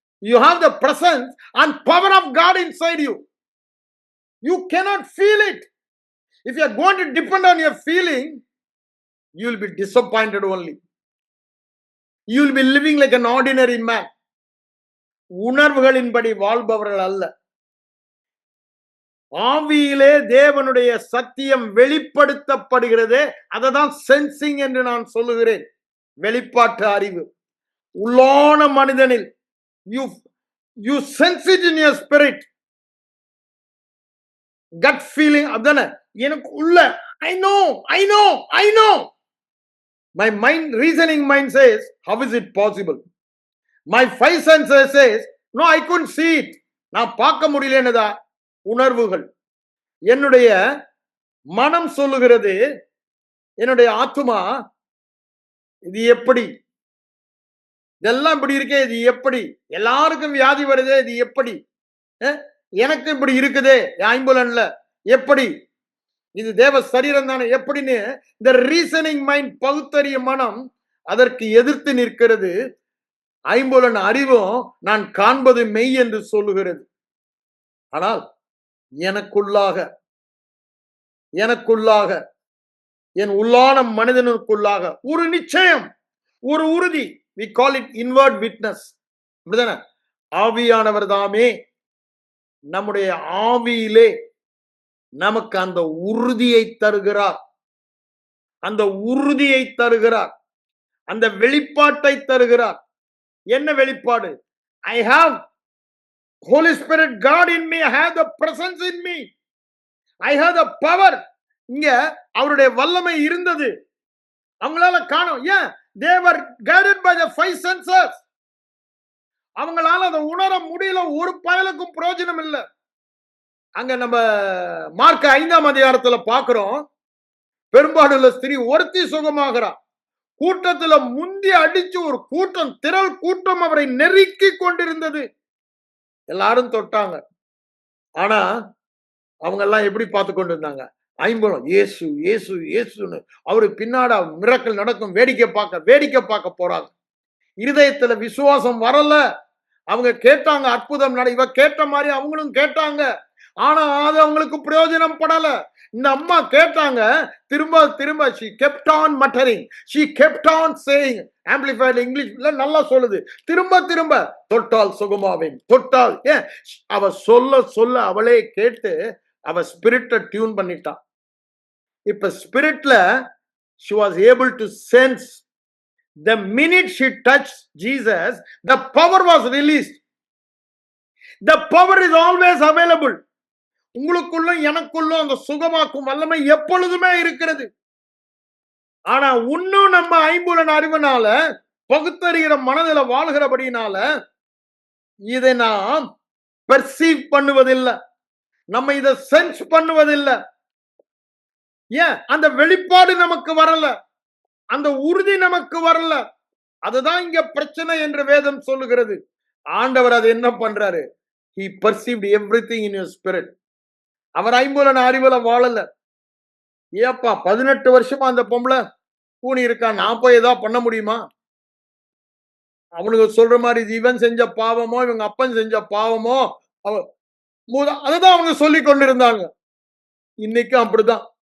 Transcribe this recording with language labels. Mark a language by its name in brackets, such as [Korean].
[English] You have the presence and power of God inside you. You cannot feel it. If you are going to depend on your feeling, you will be disappointed only. You will be living like an ordinary man. [Tamil] உணர்வுகளின்படி வாழ்பவர்கள் அல்ல. ஆவியிலே தேவனுடைய சத்தியம் வெளிப்படுத்தப்படுகிறதே, அததான் sensing என்று நான் சொல்லுகிறேன். வெளிப்பாட்டு அறிவு உள்ளான மனிதனில் [English] you sense it in your spirit. Gut feeling, [Tamil] adana எனக்கு உள்ள [English] I know. My mind, reasoning mind says, how is it possible? My five senses says, no, I couldn't see it. [Tamil] நான் பார்க்க முடியலன்னதா உணர்வுகள். என்னுடைய மனம் சொல்லுகிறது, என்னுடைய ஆத்துமா இது எப்படி, இதெல்லாம் இப்படி இருக்கே, இது எப்படி, எல்லாருக்கும் வியாதி வருதே, இது எப்படி, எனக்கு இப்படி இருக்குதே ஐம்புலன்ல, எப்படி, இது தேவ சரீரம் தானே, எப்படின்னு இந்த ரீசனிங் மைண்ட், பகுத்தறிய மனம் அதற்கு எதிர்த்து நிற்கிறது. ஐம்புலன் அறிவும் நான் காண்பது மெய் என்று சொல்லுகிறது. ஆனால் எனக்குள்ளாக என் உள்ளான மனிதனுக்குள்ளாக ஒரு நிச்சயம், ஒரு உறுதி, [English] we call it inward witness. [Tamil] அப்படிதானே? ஆவியானவர் தாமே நம்முடைய ஆவியிலே நமக்கு அந்த உறுதியை தருகிறார், அந்த உறுதியை தருகிறார், அந்த வெளிப்பாட்டை தருகிறார். என்ன வெளிப்பாடு? [English] I have Holy Spirit, God in me, I have the presence in me, I have the power. [Tamil] இங்க அவருடைய வல்லமை இருந்தது, அவங்களால காணும். ஏன்? [English] they were guided by the five senses. [Tamil] அவங்களால அதை உணர முடியல, ஒரு பயலுக்கும் பிரயோஜனம் இல்லை. அங்க நம்ம மார்க் 5ஆம் அதிகாரத்துல பாக்குறோம், பெரும்பாடுள்ள ஸ்திரீ ஒருத்தி சுகமாகிறா. கூட்டத்துல முந்தி அடிச்சு ஒரு கூட்டம், திரள் கூட்டம் அவரை நெருக்கி கொண்டிருந்தது. எல்லாரும் தொட்டாங்க. ஆனா அவங்க எல்லாம் எப்படி பார்த்து கொண்டு இருந்தாங்க? ஐம்புலம், இயேசு இயேசு இயேசுன்னு அவரு பின்னாடி மிரக்கல் நடக்கும், வேடிக்கை பார்க்க போறாங்க. இருதயத்துல விசுவாசம் வரல. அவங்க கேட்டாங்க, அற்புதம் நட, இவ கேட்ட மாதிரி அவங்களும் கேட்டாங்க. ஆனா அது அவங்களுக்கு பிரயோஜனம் படல. இந்த அம்மா கேட்டாங்க, திரும்ப [English] she kept on muttering, she kept on saying, amplified [Tamil] இங்கிலீஷ்ல நல்லா சொல்லுது, திரும்ப தொட்டால் சுகமாவேன், தொட்டால். ஏன்? அவ சொல்ல அவளே கேட்டு அவ ஸ்பிரிட்டை டியூன் பண்ணிட்டான். இப்ப ஸ்பிரிட்ல [English] she was able to sense. The minute she touched Jesus, the power was released. The power is always available. [Tamil] உங்களுக்குள்ளும் எனக்குள்ளும் அந்த சுகமாக்கும் வல்லமை எப்பொழுதுமே இருக்கிறது. ஆனா இன்னும் நம்ம ஐம்புலன் அறிவுனால, பகுத்தறிகிற மனதில வாழ்கிறபடினால இதை நாம் பெர்சீவ் பண்ணுவதில்லை, நம்ம இதை சென்ஸ் பண்ணுவதில்லை. ஏன்? அந்த வெளிப்பாடு நமக்கு வரல, அந்த உறுதி நமக்கு வரல. அதுதான் இங்க பிரச்சனை என்று வேதம் சொல்லுகிறது. ஆண்டவர் அது என்ன பண்றாரு? [English] He perceived everything in your spirit. [Tamil] அவர் ஐம்புலன் அறிவுல வாழல. ஏப்பா 18 வருஷமா அந்த பொம்பளை கூணி இருக்கா, நான் போய் ஏதாவது பண்ண முடியுமா? அவனுக்கு சொல்ற மாதிரி இது இவன் செஞ்ச பாவமோ, இவங்க அப்பன் செஞ்ச பாவமோ, அதுதான் அவங்க சொல்லி கொண்டிருந்தாங்க. இன்னைக்கும் அப்படிதான்.